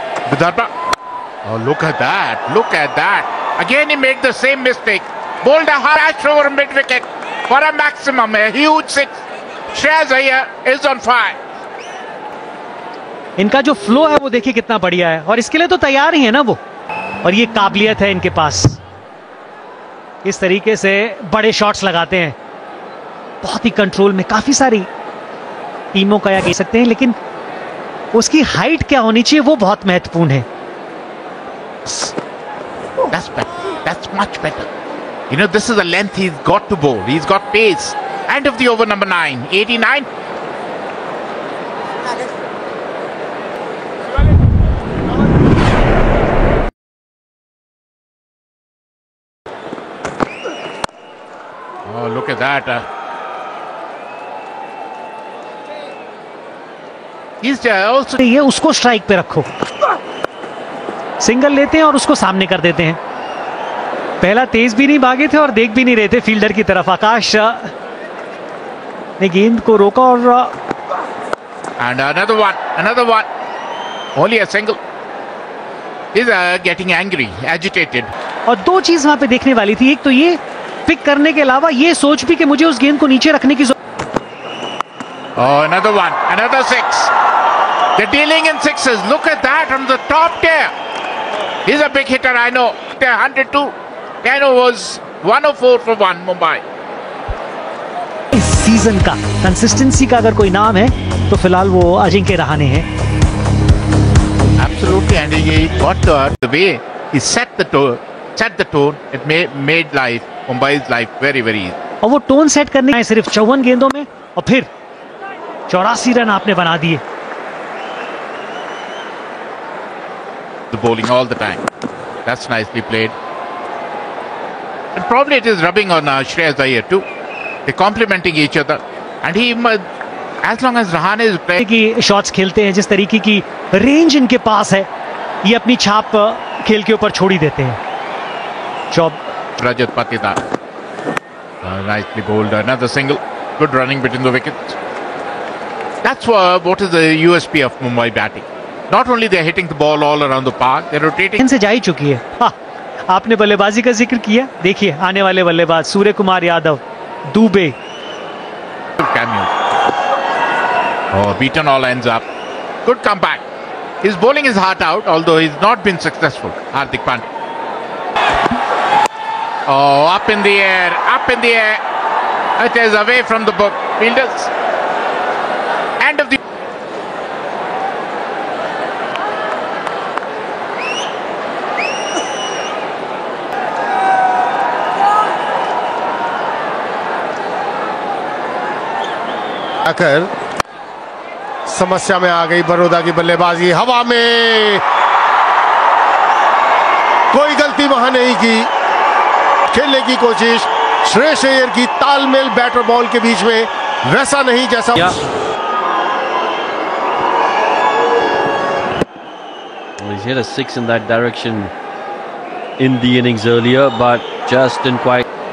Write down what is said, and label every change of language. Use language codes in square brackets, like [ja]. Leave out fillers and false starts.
[en] Vidarbha. Oh, look at that. Look at that. Again, he made the same mistake. Bowled a harsh over mid-wicket for a maximum, a huge six. Shreyas Iyer is on fire. [hi] इनका जो flow है वो देखिए कितना बढ़िया है और इसके लिए तो तैयार ही है ना वो, और ये काबिलियत है इनके पास, इस तरीके से बड़े शॉट्स लगाते हैं, बहुत ही कंट्रोल में। काफी सारी टीमों का या कह सकते हैं, लेकिन उसकी हाइट क्या होनी चाहिए वो बहुत महत्वपूर्ण है। [en] That's better. That's much better. You know, this is the length he's got to bowl. He's got pace. End of the over number 9. 89. Oh, look at that. He's also... [hi] ये उसको स्ट्राइक पे रखो, सिंगल लेते हैं और उसको सामने कर देते हैं। पहला तेज भी नहीं भागे थे और देख भी नहीं रहे थे फील्डर की तरफ। आकाश ने गेंद को रोका और [en] And another one. Only a single. He's getting angry, agitated. [hi] और दो चीज वहां पे देखने वाली थी, एक तो ये पिक करने के अलावा ये सोच भी कि मुझे उस गेंद को नीचे रखने की [en] Oh, another one, another six. They're dealing in sixes. Look at that from the top tier. He's a big hitter, I know. 102. Kano was 104 for 1, Mumbai. [hi] इस सीजन का कंसिस्टेंसी का अगर कोई नाम है तो फिलहाल वो अजिंक्य रहाणे है। [en] Absolutely, and he got the way he set the tone. It made Mumbai's life very, very easy. [hi] और वो टोन सेट करने हैं सिर्फ 54 गेंदों में और फिर 84 रन आपने बना दिए। [en] The bowling all the time. That's nicely played. And probably it is rubbing on Shreyas Iyer too. They're complementing each other. And he, as long as Rahane is playing, [hi] की शॉट्स खेलते हैं, जिस तरीके की range इनके पास है, ये अपनी छाप खेल के ऊपर छोड़ ही देते हैं। [en] जॉब Rajat Patidar. Nicely bowled. Another single. Good running between the wickets. That's what is the USP of Mumbai batting. Not only they're hitting the ball all around the park, they're rotating. [hi] इनसे जा ही चुकी है। हाँ, आपने बल्लेबाजी का जिक्र किया, देखिए आने वाले बल्लेबाज Surya Kumar Yadav, Dubey. [en] Cameo. Oh, beaten all ends up. Good comeback. His bowling is heart out, although he's not been successful. Hardik Pandya. Oh, up in the air, up in the air. It is away from the book. Fielders. End of the... [hi] आकर समस्या में आ गई बड़ौदा की बल्लेबाजी। हवा में कोई गलती वहां नहीं की, खेलने की कोशिश श्रेयस अय्यर की, तालमेल बैटर बॉल के बीच में वैसा नहीं जैसा [en] He's hit a 6 in that direction in the innings earlier, but just didn't quite.